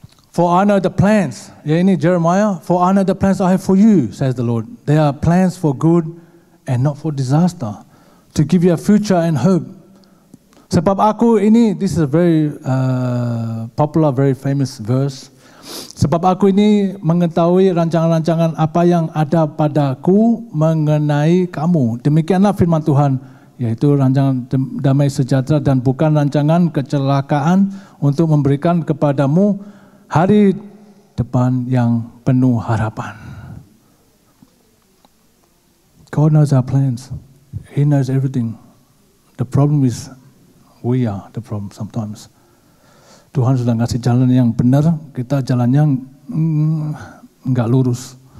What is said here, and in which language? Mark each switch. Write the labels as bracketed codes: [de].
[en] For I know the plans. Yeah, ini Jeremiah. For I know the plans I have for you, says the Lord. They are plans for good and not for disaster, to give you a future and hope. [id] Sebab aku ini, [en] this is a very popular, very famous verse. [id] Sebab aku ini mengetahui rancangan-rancangan apa yang ada padaku mengenai kamu. Demikianlah firman Tuhan, yaitu rancangan damai sejahtera dan bukan rancangan kecelakaan, untuk memberikan kepadamu hari depan yang penuh harapan. [en] God knows our plans. He knows everything. The problem is we are the problem sometimes. [id] Tuhan sudah ngasih jalan yang benar, kita jalannya enggak lurus.